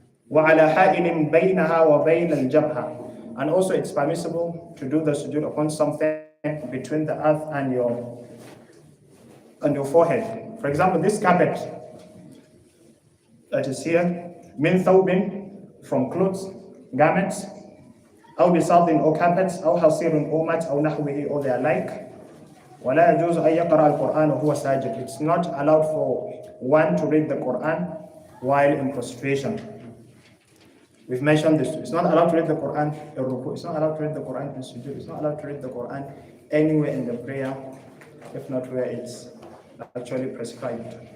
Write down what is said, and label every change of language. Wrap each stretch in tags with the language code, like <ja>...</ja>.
<ar>وَعَلَى حَائِلٍ بَيْنَهَا وَبَيْنَ الْجَبْهَةِ,</ar> <en>and also it's permissible to do the sujood upon something between the earth and your forehead. For example, this carpet that is here, min thawbin, from clothes, garments,</en> <ar>أو بساط</ar> <en>or carpets,</en> <ar>أو حصير</ar> <en>or mat,</en> <ar>أو نحوه</ar> <en>or their like.</en> <ar>ولا يجوز أن يقرأ القرآن وهو ساجد.</ar> <en>It's not allowed for one to read the Quran while in prostration. We've mentioned this. It's not allowed to read the Quran in ruku. It's not allowed to read the Quran in sujood. It's not allowed to read the Quran anywhere in the prayer, if not where it's actually prescribed.</en>